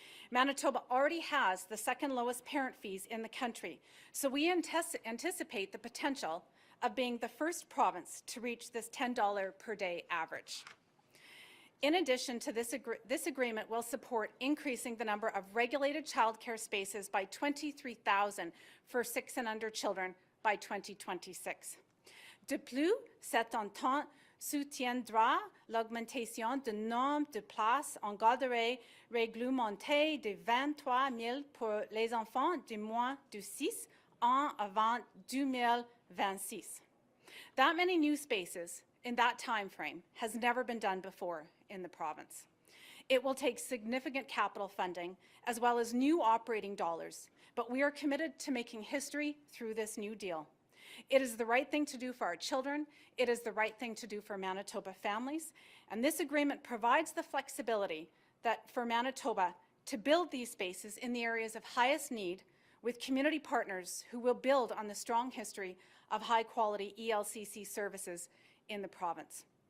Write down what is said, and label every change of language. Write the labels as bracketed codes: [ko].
[en] Manitoba already has the second lowest parent fees in the country, so we anticipate the potential of being the first province to reach this $10 per day average. In addition to this agreement will support increasing the number of regulated childcare spaces by 23,000 for 6 and under children by 2026. [fr] De plus, cet entente soutiendra l'augmentation du nombre de places en garderie réglementée de 23 000 pour les enfants de moins de 6 ans avant 2026. [en] That many new spaces in that time frame has never been done before in the province. It will take significant capital funding as well as new operating dollars, but we are committed to making history through this new deal. It is the right thing to do for our children, it is the right thing to do for Manitoba families, and this agreement provides the flexibility that for Manitoba to build these spaces in the areas of highest need with community partners who will build on the strong history of high-quality ELCC services in the province.